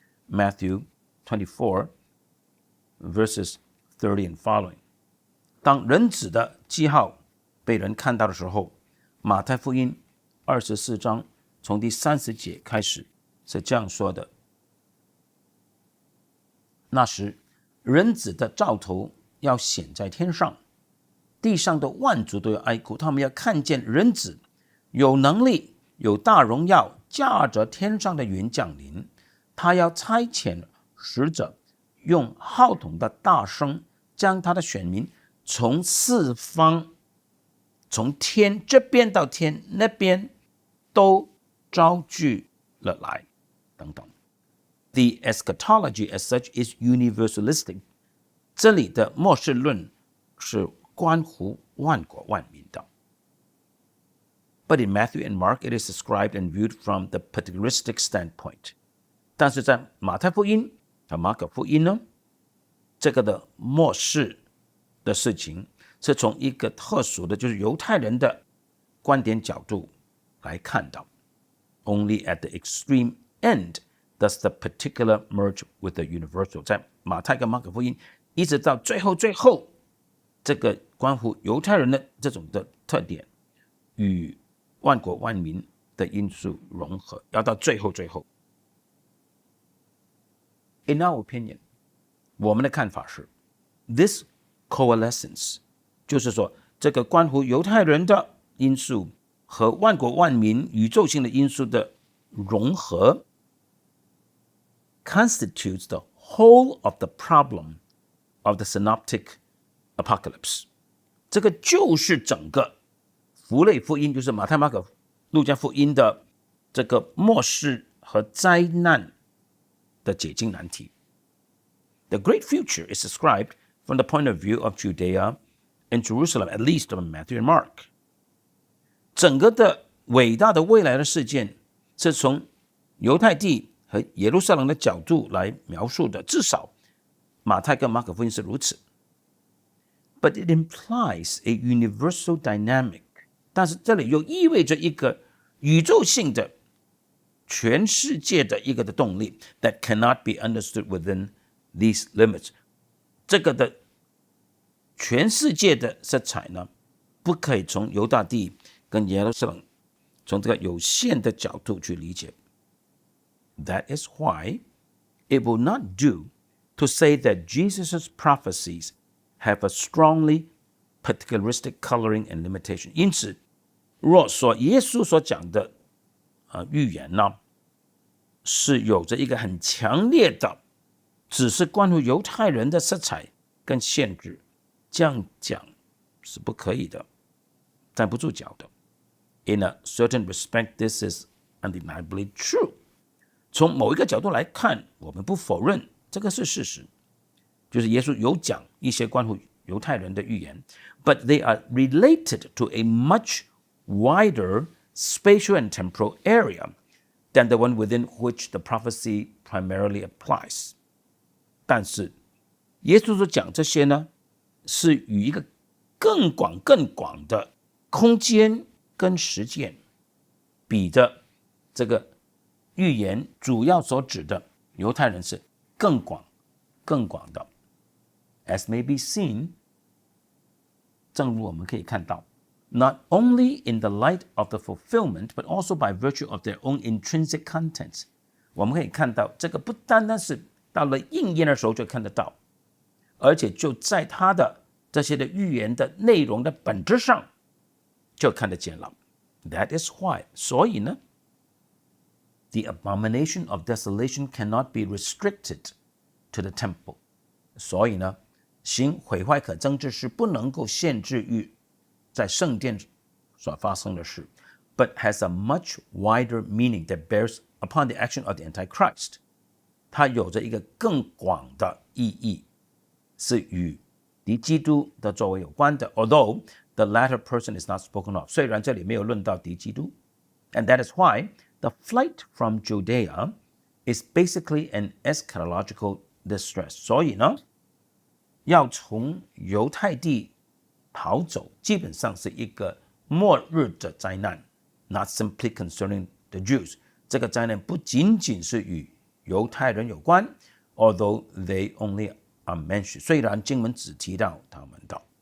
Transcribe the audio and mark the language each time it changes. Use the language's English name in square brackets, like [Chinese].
[English] Matthew 24, verses 30 and following. [Chinese] 当人子的记号被人看到的时候，马太福音24章从第30节开始是这样说的：那时，人子的兆头要显在天上，地上的万族都要哀哭，他们要看见人子有能力、有大荣耀，驾着天上的云降临。他要差遣使者，用号筒的大声，将他的选民从四方，从天这边到天那边，都招聚了来，等等。 [English] The eschatology as such is universalistic. [Chinese] 这里的末世论是关乎万国万民的。 [English] But in Matthew and Mark, it is described and viewed from the particularistic standpoint. [Chinese] 但是在马太福音和马可福音呢，这个的末世的事情是从一个特殊的，就是犹太人的观点角度来看到。 [English] Only at the extreme end does the particular merge with the universal. [Chinese] 在马太跟马可福音一直到最后，这个关乎犹太人的这种的特点与万国万民的因素融合，要到最后。 [English] In our opinion, [Chinese] 我们的看法是 [English] this coalescence [Chinese] 就是说这个关乎犹太人的因素和万国万民宇宙性的因素的融合 [English] constitutes the whole of the problem of the synoptic apocalypse. [Chinese] 这个就是整个福类福音，就是马太、马可、路加福音的这个末世和灾难的解经难题。 [English] The great future is described from the point of view of Judea and Jerusalem, at least from Matthew and Mark. [Chinese] 整个的伟大的未来的事件是从犹太地和耶路撒冷的角度来描述的，至少马太跟马可福音是如此。 [English] But it implies a universal dynamic， [Chinese] 但是这里又意味着一个宇宙性的全世界的一个的动力 [English] that cannot be understood within these limits。 [Chinese] 这个的全世界的色彩呢，不可以从犹大地跟耶路撒冷从这个有限的角度去理解。 [English] That is why it will not do to say that Jesus' prophecies have a strongly particularistic coloring and limitation。 [Chinese] 因此若说耶稣所讲的预言呢，是有着一个很强烈的只是关乎犹太人的色彩跟限制，这样讲是不可以的，站不住脚的。 [English] In a certain respect, this is undeniably true。 [Chinese] 从某一个角度来看，我们不否认这个是事实，就是耶稣有讲一些关乎犹太人的预言， [English] but they are related to a much wider spatial and temporal area than the one within which the prophecy primarily applies。 [Chinese] 但是耶稣所讲这些呢，是与一个更广的空间跟实践比的，这个预言主要所指的犹太人是更广的。 [English] As may be seen， [Chinese] 正如我们可以看到， [English] not only in the light of the fulfillment but also by virtue of their own intrinsic contents。 [Chinese] 我们可以看到这个不单单是到了应验的时候就看得到，而且就在他的这些的预言的内容的本质上就看得见了。 [English] That is why， [Chinese] 所以呢， [English] the abomination of desolation cannot be restricted to the temple。 [Chinese] 所以呢，行毁坏可憎之事不能够限制于在圣殿所发生的事， [English] but has a much wider meaning that bears upon the action of the Antichrist。 [Chinese] 它有着一个更广的意义，是与敌基督的作为有关的。 [English] Although the latter person is not spoken of， [Chinese] 虽然这里没有论到敌基督。 [English] And that is why the flight from Judea is basically an eschatological distress。 [Chinese] 所以呢，要从犹太地逃走，基本上是一个末日的灾难 ， [English] not simply concerning the Jews。 [Chinese] 这个灾难不仅仅是与犹太人有关 ， [English] although they only are mentioned， [Chinese] 虽然经文只提到他们的。